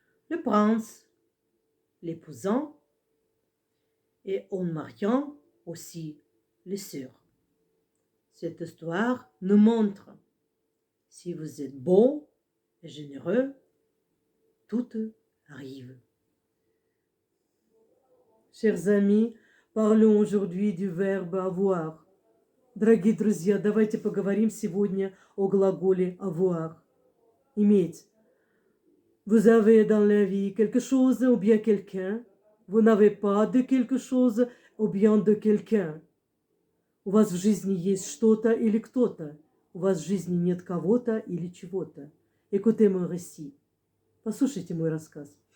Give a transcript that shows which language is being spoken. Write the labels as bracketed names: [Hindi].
[French] Le prince l'épousant et en mariant aussi les sœurs. Cette histoire nous montre, si vous êtes beau et généreux, tout arrive. Chers amis, parlons aujourd'hui du verbe avoir. [Russian] Дорогие друзья, давайте поговорим сегодня о глаголе avoir. Иметь. [French] Vous avez dans la vie quelque chose ou bien quelqu'un. Vous n'avez pas de quelque chose ou bien de quelqu'un. [Russian] У вас в жизни есть что-то или кто-то. У вас в жизни нет кого-то или чего-то. [French] Écoutez mon récit. [Russian] Послушайте мой рассказ.